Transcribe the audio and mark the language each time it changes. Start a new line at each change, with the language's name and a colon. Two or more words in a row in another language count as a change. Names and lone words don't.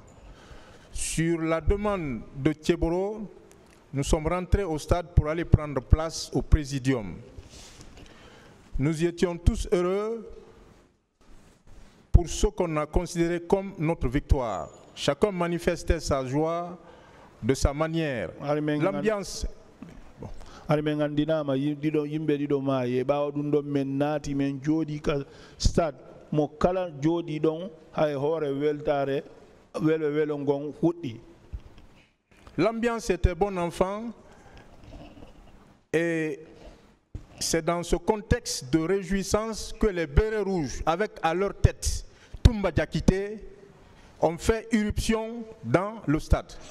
French: Sur la demande de Tcheboro, nous sommes rentrés au stade pour aller prendre place au présidium. Nous y étions tous heureux pour ce qu'on a considéré comme notre victoire. Chacun manifestait sa joie de sa manière. L'ambiance.
Fula: Armengandinama yimbe dido maye bawo dum do men nati men jodi ka stade mo kala jodi don hay hore weltare welo ngon huddi.
French: L'ambiance était bon enfant et c'est dans ce contexte de réjouissance que les bérets rouges, avec à leur tête Toumba Diakité, ont fait irruption dans le stade.